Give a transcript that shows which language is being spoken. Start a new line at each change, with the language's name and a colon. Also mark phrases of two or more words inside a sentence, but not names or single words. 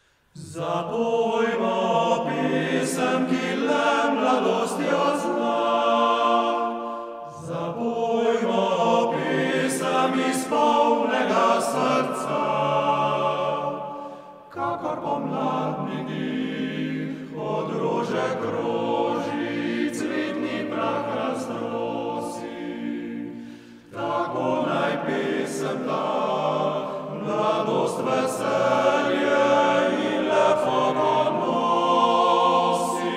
Rusyn: Запоймо песенки, лем младостью знак. Запоймо песен из полного сердца.
Slovenian: Kakor pomladni dih od rože kroži, cvetni prah raznosi. Tako naj pesem ta, mladost, veselje in lepoto nosi.